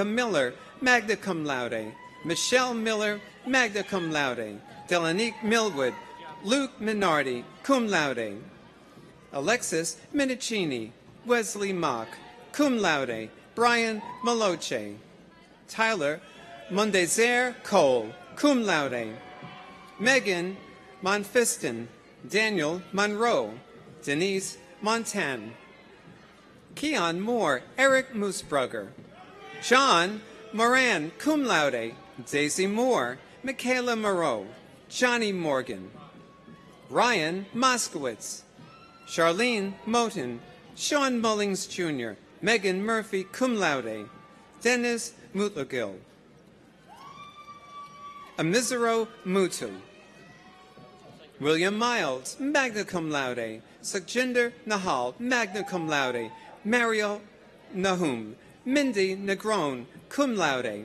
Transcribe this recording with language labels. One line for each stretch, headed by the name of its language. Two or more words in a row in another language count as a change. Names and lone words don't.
English: Miller,
Latin: magna cum laude,
English: Michelle Miller,
Latin: magna cum laude,
English: Delanique Millwood, Luke Minardi,
Latin: cum laude,
English: Alexis Minicini, Wesley Mock,
Latin: cum laude,
English: Brian Maloche, Tyler Mondezer Cole,
Latin: cum laude,
English: Megan Monfiston, Daniel Monroe, Denise Montan, Keon Moore, Eric Moosbrugger, John Moran,
Latin: cum laude,
English: Daisy Moore, Michaela Moreau, Johnny Morgan, Ryan Moskowitz, Charlene Moten, Sean Mullings Jr., Megan Murphy,
Latin: cum laude,
English: Dennis Mutlagil, Amizero Mutu, William Miles,
Latin: magna cum laude,
English: Sukhjinder Nahal,
Latin: magna cum laude,
English: Mario Nahum, Mindy Negron,
Latin: cum laude,